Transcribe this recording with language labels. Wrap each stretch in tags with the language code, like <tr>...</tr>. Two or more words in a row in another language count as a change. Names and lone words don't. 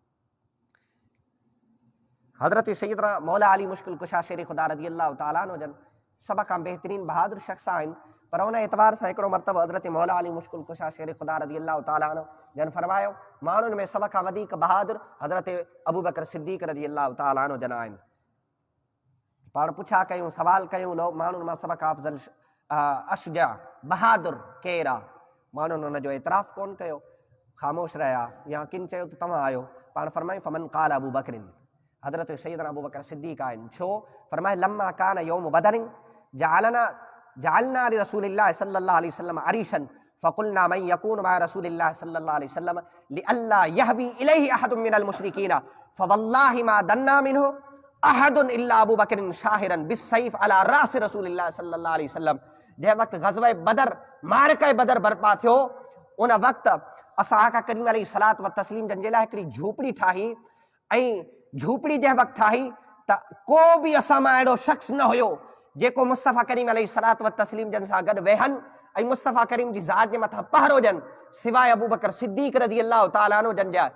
<sd>हज़रत सैयदना मौला अली मुश्किल कुशा शेर ख़ुदा</sd> <ar>رضي الله تعالى عنه</ar> <sd>जन सभ खां बहितरीन बहादुर शख़्स आहिनि, पर उन एतबार सां हिकिड़ो मरतबो हज़रत मौला अली मुश्किल कुशा शेर ख़ुदा</sd> <ar>رضي الله تعالى عنه</ar> <sd>जन फरमायो माण्हुनि में सभ खां वधीक बहादुर हज़रत अबू बकर सिद्दीक़</sd> <ar>رضي الله تعالى عنه</ar> <sd>जन आहिनि। पाण पुछा कयूं, सवाल कयूं, लो माण्हुनि मां सभ खां अफ़ज़ल अशजा बहादुर केरु आहे? माण्हुनि हुनजो एतिराफ़ कोन कयो, ख़ामोश रहिया, या किन चयो त तव्हां आहियो। पाण फरमाई</sd> <ar>فمن قال أبو بكر,</ar> <sd>हज़रत सैयदना अबू बकर सिद्दीक़ आहिनि। छो?</sd> <ar>फरमाए لما كان يوم بدر جعلنا لرسول الله صلى الله عليه وسلم عريشا فقلنا من يكون مع رسول الله صلى الله عليه وسلم لئلا يهوي إليه أحد من المشركين فوالله ما دنا منه أحد إلا أبو بكر شاهرا بالسيف على رأس رسول الله صلى الله عليه وسلم.</ar> <sd>जंहिं वक़्तु ग़ज़वे बदर मारके बदर बर्पा थियो, उन वक़्तु असां आका करीम</sd> <ar>عليه الصلاة والتسليم</ar> <sd>जन जे लाइ हिकिड़ी झूपड़ी ठाही, ऐं झूपड़ी जंहिं वक़्तु ठाही त को बि असां मां अहिड़ो शख़्स न हुयो जेको मुस्तफ़ा करीम</sd> <ar>عليه الصلاة والتسليم</ar> <sd>जन सां गॾु वेहनि ऐं मुस्तफ़ा करीम जी ज़ात जे मथां पहरो ॾियनि, सिवाइ अबू बकर सिद्दीक़</sd> <ar>رضي الله تعالى عنه</ar> <sd>जन जा।</sd>